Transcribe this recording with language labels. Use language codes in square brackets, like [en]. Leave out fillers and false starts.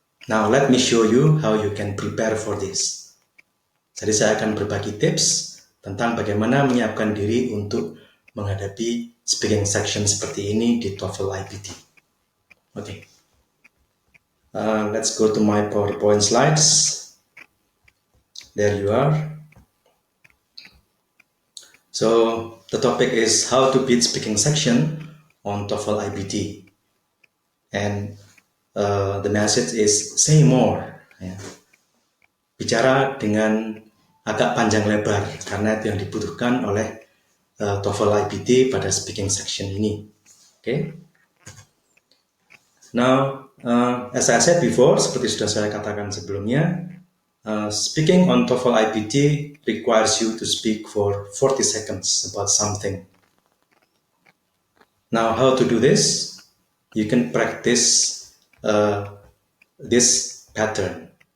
[en] Now let me show you how you can prepare for this. [id] Jadi saya akan berbagi tips tentang bagaimana menyiapkan diri untuk menghadapi speaking section seperti ini di Toefl Ibt. [en] Okay. Let's go to my PowerPoint slides. There you are. So the topic is how to beat speaking section on Toefl Ibt, and the message is say more. [id] Ya. Bicara dengan agak panjang lebar karena itu yang dibutuhkan oleh Toefl Ibt pada speaking section ini. [en] Okay. Now, as I said before, [id] seperti sudah saya katakan sebelumnya, [en] speaking on Toefl Ibt requires you to speak for 40 seconds about something. Now, how to do this? You can practice this pattern.